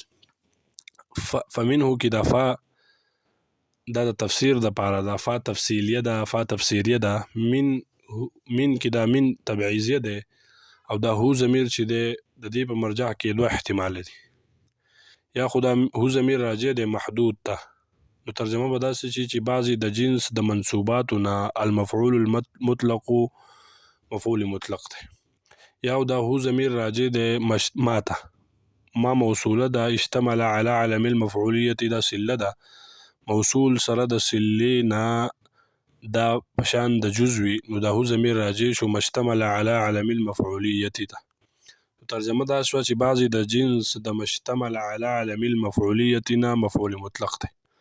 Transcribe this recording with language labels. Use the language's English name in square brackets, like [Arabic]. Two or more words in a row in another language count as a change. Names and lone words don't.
[Pashto] فمنه کې د فا دا د تفسیر د پاره ده، [Arabic] فا تفصیلیه [Pashto] ده، [Arabic] فا تفسیریه [Pashto] ده. من کې دا [Arabic] من تبعیضیه [Pashto] ده، او دا هو ضمیر چې ده د دې په مرجع کې دوه احتمال دي. یا خو دا هو ضمیر راجع ده محدود ته، نو ترجمه به داسې شي چې بعضې د جنس د منصوباتو نه [Arabic] المفعول المطلق [Pashto] مفعول مطلق ده. یا دا هو ضمیر راجع ده ما ته، [Arabic] ما موصوله [Pashto] ده [Arabic] اشتمل على علم المفعولیت، [Pashto] دا سله ده موصول سره د سلې نه دا پشان د جزوي، نو دا هو ضمیر راجع شو [Arabic] مشتمل على علم المفعولیت [Pashto] ته. ترجمه دا شوه چې بعضې د جنس د [Arabic] مشتمل على علم المفعولیت [Pashto] نه مفعول مطلق دی.